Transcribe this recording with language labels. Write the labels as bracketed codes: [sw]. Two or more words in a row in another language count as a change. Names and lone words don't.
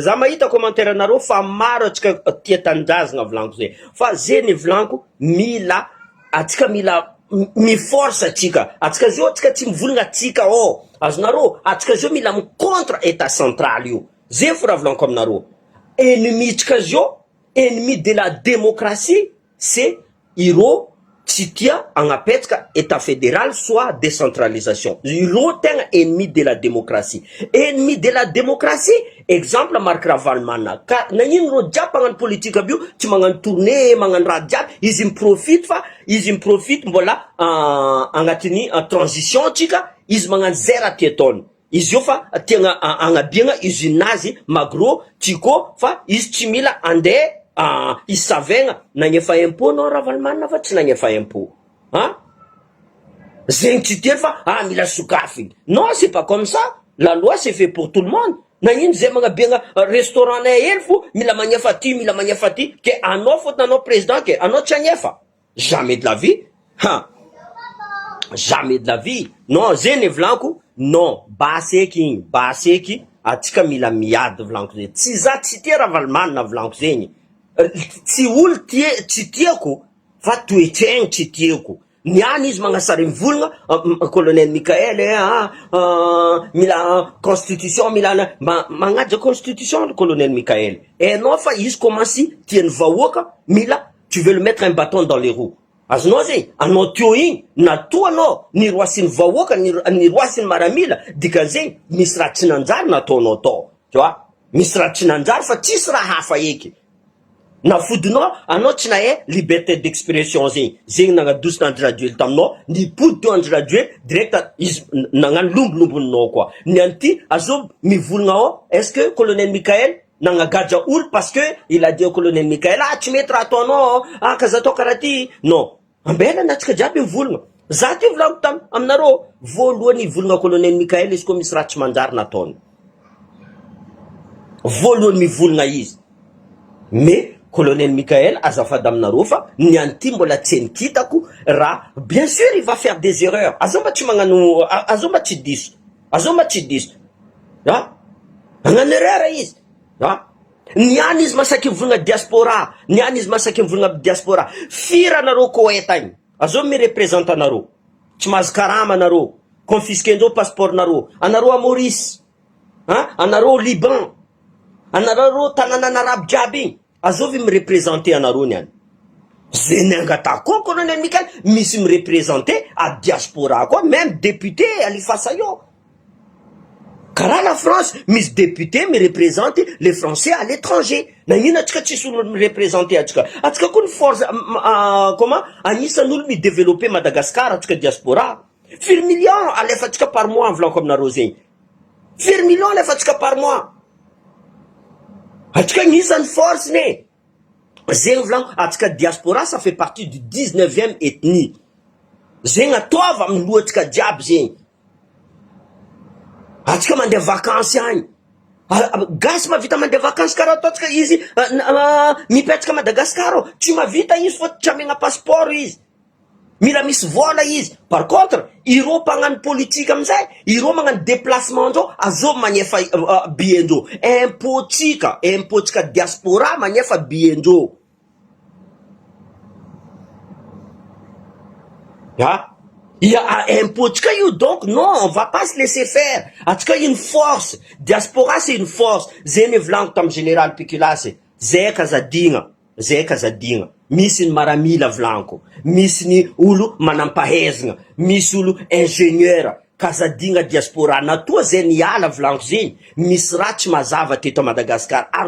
[mg] Za mahita commentaire nareo fa maro atsika tia tanjazana vlanko zay. Fa zeny vlanko mila atsika mila mi force atsika. Atsika zio atsika tsy mivolagna atsika o. Azonareo atsika zio mila mi contre [fr] état central [mg] io. Zay fo raha vlanko aminareo. Ennemi tsika zio, [fr] ennemi de la démocratie, c'est [mg] iro tsy tia agnapetraka [fr] état fédéral soit décentralisation. [mg] Iro tegna [fr] ennemi de la démocratie. Ennemi de la démocratie, exemple Marc Ravalomanana. [mg] Ka nagnino ro jiaby magnano politique bio, tsy magnano tournée, magnano raha jiaby, izy miprofite fa izy miprofite mbola agnatiny transition tsika, izy magnano zay raha tia ataony. Izy io fa tiagna agnabiagna usinazy magro tsiko fa izy tsy mila andeha izy savegna nagnefa impôt no Ravalomanana fa tsy nagnefa impôt. Zegny tsy telo fa mila sokafy. [fr] Non, c'est pas comme ça. La loi c'est fait pour tout le monde. Nagnino zay magnabiagna restaurant nay hely fo mila magnefa ty ke anao fotony anao président ke anao tsy agnefa. Jamais de la vie. Jamais de la vie. Non, [mg] zeny vlanko. Non, baseky igny, baseky atsika mila miady vlanko zay. Tsy za tsy tia Ravalomanana vlanko zegny. Tsy olo tsy tiako fa toetraigny tsy tiako. Niany izy magnasary mivolagna colonel Mikael mila constitution mila magnaja constitution le colonel Mikael. Enao fa izy commence tiany vahoaka mila [fr] tu veux le mettre un bâton dans les roues. [mg] Azonao zegny anao teo igny natoa anao niroasin'ny vahoaka niroasin'ny maramila dikan'zegny misy raha tsy nanjary nataonao tao. [fr] Tu vois? [mg] Misy raha tsy nanjary fa tsisy raha hafa eky. na fodinao anao tsy nahay [fr] liberté d'expression [mg] zegny nagnadosina Andry Rajoely taminao nipody teo Andry Rajoely direct izy nagnano lombolombonao koa ny anty azo mivolagna ao [fr] est-ce que [mg] colonel Mikael nagnagaja olo [fr] parce que il a dit au colonel Mikael [mg] tsy mety raha ataonao kaza atao karaha ty non ambelana atsika jiaby mivolagna za ty volagno tam aminareo voalohany mivolagna colonel Mikael izy koa misy raha tsy manjary nataony voalohany mivolagna izy mais colonel Mikael azafady aminareo fa ny anty mbola tsy nikitako raha [fr] bien sûr il va faire des erreurs [mg] azo mba tsy magnano azo mba tsy diso azo mba tsy diso agnano erreur izy niany izy masaky mivolagna diaspora niany izy masaky mivolagna diaspora firy anareo Koweïta agny azo mirepresente anareo tsy mahazo karama anareo confisquendreo passeport nareo anareo a Maurice anareo Liban anareo tanàna arabe jiaby igny azovy mirepresente anareo niany zay niangata koa colonel Mikael misy mirepresente a diaspora koa [fr] même député [mg] alifasa io karaha la France misy député mirepresente [fr] les Français à l'étranger [mg] nagnino atsika tsisy olo mirepresente atsika koa ny force comment agnisan'olo midévelopper Madagascar atsika diaspora firy million alefatsika [fr] par mois [mg] volanko aminareo zegny firy million alefatsika [fr] par mois [mg] atsika agnisan'ny force ne zegny volanko atsika diaspora [fr] ça fait partie du 19e ethnie [mg] zegny ataova amin'ny lohatsika jiaby zegny atsika mandeha vacances agny gasy mavita mandeha vacances karaha ataotsika izy mipetraka Madagascar tsy mavita izy fa tsy amegna passeport izy mila misy vola izy [fr] par contre [mg] ireo mpagnano politique amizay ireo magnano déplacement ndreo azo magnefa billet-ndreo impotsika diaspora magnefa billet-ndreo [fr] il y a [mg] impotsika io [fr] donc non on va pas se laisser faire atsika une force diaspora c'est une force [mg] zay volaniko tam général Pikilasy zay kazadigna misy ny maramila volaniko misy ny olo manampahezagna misy olo ingénieur kazadigna diaspora natoa zay niala volaniko zegny misy raha tsy mazava teto a Madagascar ary